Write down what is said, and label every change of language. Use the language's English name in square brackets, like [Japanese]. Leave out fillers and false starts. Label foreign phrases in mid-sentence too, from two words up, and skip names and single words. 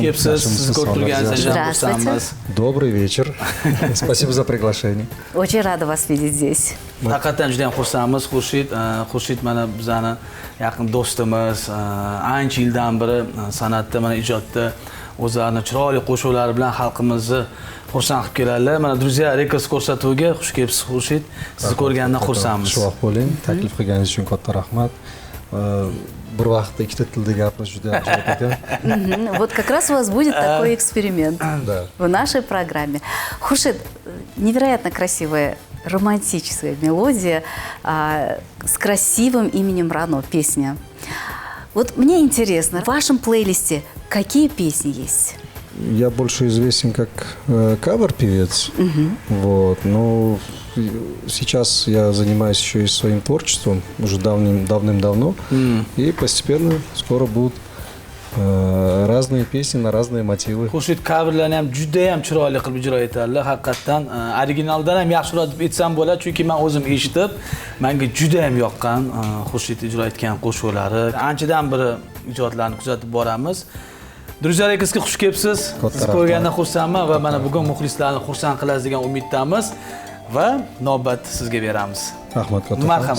[Uzbek] Sizni ko'rib turganingizdan xursandmiz. [Russian] Добрый вечер. Спасибо за приглашение. Очень рада вас видеть здесь. [Uzbek] Haqiqatan juda ham xursandmiz. Xurshid mana bizani yaqin do'stimiz, ancha yildan beri san'atda, mana ijodda o'zlarini chiroyli qo'shiqlari bilan xalqimizni xursand qilib keladilar. Mana Друзья Records ko'rsatuviga xush kelibsiz Xurshid. Sizni ko'rgandan xursandmiz. Xushvaqt bo'ling. Taklif qilganingiz uchun katta rahmat. bir vaqtda ikkita tilda gapirish juda yaxshi ekan. [Russian] Вот как раз у вас будет такой эксперимент Да. в нашей программе. Хуршид, невероятно красивая романтическая мелодия с красивым именем Рано, песня. Вот мне интересно, в вашем плейлисте какие песни есть? Я больше известен как кавер-певец. Вот, но сейчас я занимаюсь еще и своим творчеством уже давным-давно. И постепенно скоро будут разные песни на разные мотивы. [Uzbek] Xurshid coverlarni ham juda ham chiroyli qilib ijro etadilar. Haqiqatan originaldan ham yaxshiroq deb aytsam bo'ladi, chunki men o'zim eshitib, menga juda ham yoqqan Xurshid ijro etgan qo'shiqlari. Anchadan beri ijodlarni kuzatib boramiz. Druziya Rekordsga xush kelibsiz. Sizni ko'rgandan xursandman va mana bugun muxlislarni xursand qilasiz degan umiddamiz va navbat sizga beramiz. Rahmat kattaxon. Marhamat.